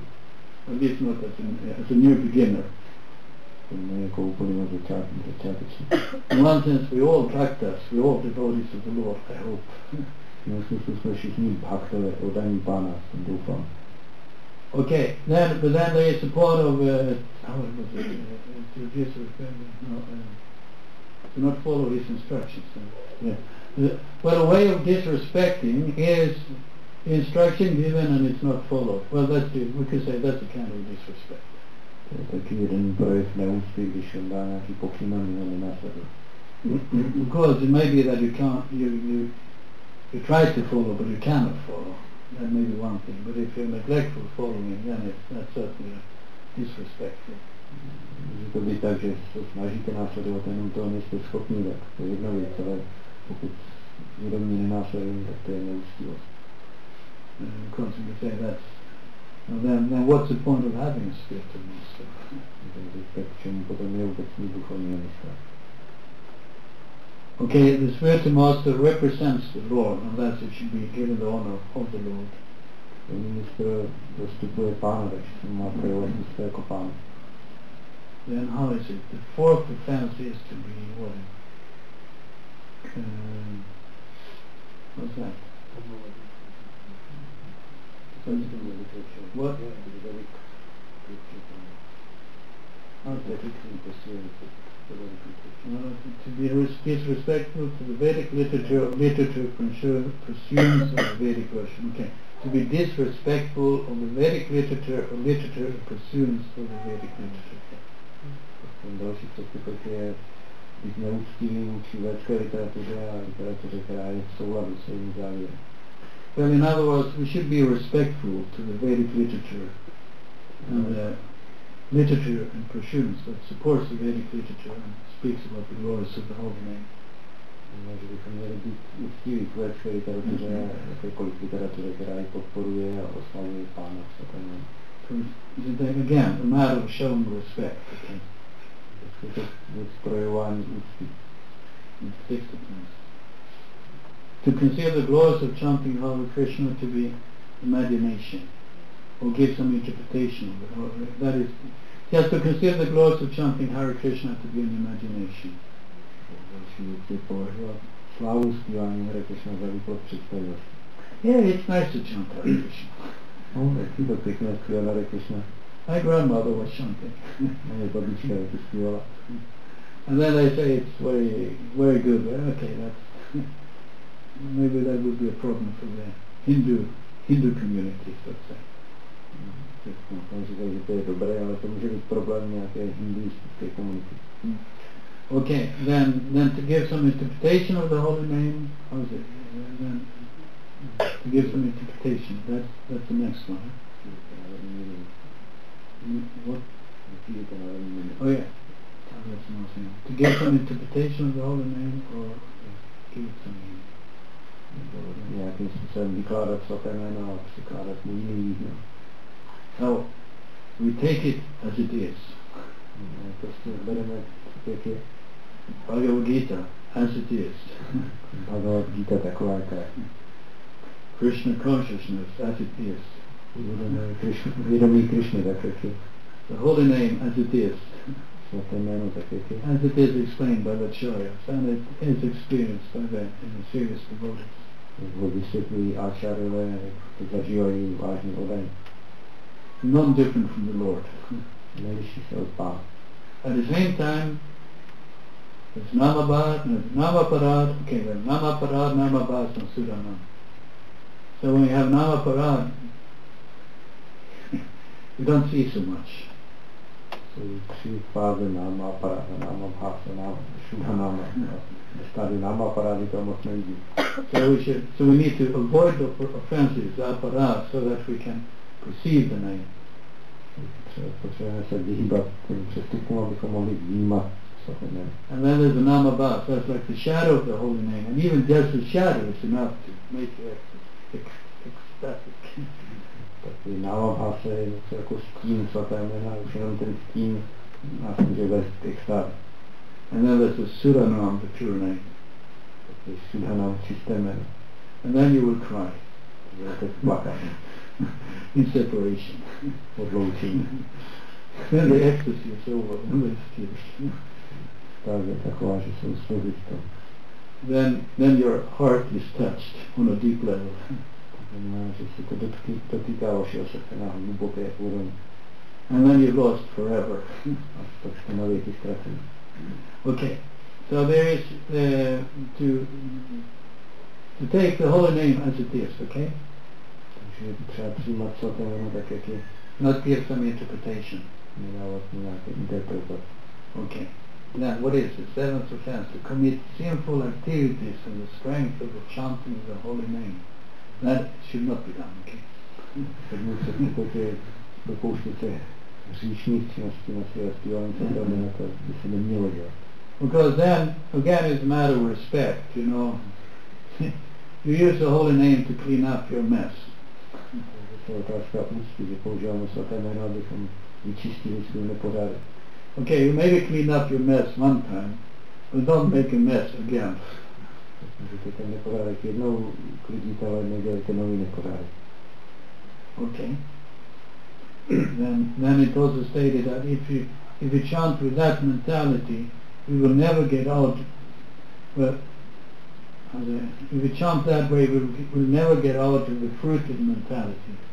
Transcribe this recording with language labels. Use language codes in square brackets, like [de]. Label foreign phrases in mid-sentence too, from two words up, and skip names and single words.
[en] At least not as a new beginner. [cs] Jako úplně začátečný. [en] In one sense, we all Bhaktas, we all devotees of the Lord, I hope. [cs] V smyslu jsme všichni Bhaktové, oddaní Pána, doufám. [en] Okay, but then there is a part of how was it? To not follow his instructions. Yeah. Well, a way of disrespecting is instruction given and it's not followed. Well, we could say that's a kind of disrespect. [cs] To je taky jeden projev neúcty, když on dá nějaký pokyn a my ho nenásleduje. [en] Because it may be that you can't, you try to follow, but you cannot follow. That may be one thing. But if you're neglectful following, then that's certainly disrespectful. [cs] Může to být tak, že se snažíte následovat, jenom toho nejste schopni, tak to je jedna věc, ale pokud vědomě nenásledujeme, tak to je neúctivost. [en] Constantly say that's then what's the point of having a spiritual master? [cs] Tak k čemu potom je vůbec mít duchovního mistra? [en] Okay, the spiritual master represents the Lord, and thus it should be given the honor of the Lord. [cs] Mistr zastupuje Pána, takže se má projevovat místo jako Pán. [en] Then how is it? The fourth offense is to be what? What's that? What? To be disrespectful to the Vedic literature pursuance of the Vedic version. Okay. To be disrespectful of the Vedic literature pursuance of the Vedic literature. [cs] Další přestupek je být neúctivý vůči védské literatuře a literatuře, která je v souladu s jejím závěrem. [en] Well, in other words, we should be respectful to the Vedic literature and literature and pursuance that supports the Vedic literature and speaks about the glories of the holy name. [cs] Že bychom měli být úctiví k védské literatuře a jakékoliv literatuře, která ji podporuje a oslavuje Pána svatého. [en] Then again, a matter of showing respect. Okay. [cs] Je to věc projevování úcty. [en] To consider the glories of chanting Hare Krishna to be imagination, or give some interpretation of it. That is, Just to consider the glories of chanting Hare Krishna to be in imagination. [cs] Slávu zpívání Hare Krishna za výplod představivosti. [en] Yeah, it's nice to chant Hare Krishna. [cs] No, je to pěkné zpívat Hare Krishna. [en] My grandmother was chanting. [cs] Moje babička je to zpívala. [en] And then they say it's very, very good. Well, okay, that's maybe that would be a problem for the Hindu community, let's say. [cs] Tam říkají, že to je dobré, ale to může být problém nějaké hinduistické komunity. [en] Okay, then to give some interpretation of the holy name, how is it? Then to give some interpretation, that's the next one. What? Oh yeah. To give some interpretation of the holy name or give it some meaning. [cs] Nějakým způsobem vykládat svaté jméno a překládat mu jiný význam. [en] So we take it as it is. [cs] Prostě bereme jak je. [en] Bhagavad Gita as it is. [cs] Bhagavad Gita taková, jaká je. [en] Krishna consciousness as it is. [cs] Vědomí Krišny, tak jak je. [en] The holy name as it is. [cs] Svaté jméno, tak jak je. [en] As it is explained by the acharyas and it is experienced by the serious devotees. [cs] Ho vysvětlují acharyové, to zažívají vážně odaní. [en] None different from the Lord. [cs] Nejvyšší se od Pána. [en] At the same time, there's Namaparad, okay, there's Namaparad, Namabhas and Sudanam. So when you have Namaparad, you don't see so much. [cs] Jsou tři fáze Namaparad, Namabhas a Sudanam. Stády Namaparady to moc nevidí. [en] So we need to avoid the offenses, the aparad, so that we can perceive the name. [cs] Potřebujeme se vyhýbat těm přestupům, abychom mohli vnímat svaté jméno. [en] And then there's the Namabhas, that's like the shadow of the holy name. And even just the shadow is enough to make you ecstatic. [cs] Taky Namabhasa je něco jako stín svaté jména, už jenom ten stín nás může vést k extázi. [en] And then there's the Sudanam, the pure name. [cs] Taky Sudanam, čisté jméno. [en] And then you will cry. [cs] Budete plakat. [en] In separation. [cs] Odloučení. [en] Then the ecstasy is over. [cs] Tak je taková, že jsou slzy v tom. [en] Then your heart is touched on a deep level. [cs] Znamená, že se to dotýká vašeho srdce na hluboké úrovni. [en] And then you've lost forever. [cs] A tak jste na věky ztraceni. [en] Okay, so there is to take the holy name as it is, okay? [cs] Takže třeba přijímat svaté jméno tak, jak je. [en] Not give some interpretation. [cs] Nedávat nějaké interpretace. [en] Okay. Now, what is the seventh offense? To commit sinful activities in the strength of the chanting of the holy name. That should not be done, okay? [cs] Sedmý přestupek je dopouštět se hříšných činností na své zpívání svatého jména, to by se nemělo dělat. [en] Because then, again, it's a matter of respect, you know. You use the holy name to clean up your mess. [cs] To je otázka úcty, že používáme svaté jméno, abychom vyčistili svůj nepořádek. [en] Okay, you maybe clean up your mess one time, but don't make a mess again. [cs] Můžete ten nepořádek jednou klidit, ale nedělejte nový nepořádek. [en] Okay. Then it also stated that if you chant with that mentality, we will never get out. Well, if we chant that way, we'll never get out of the fruited mentality.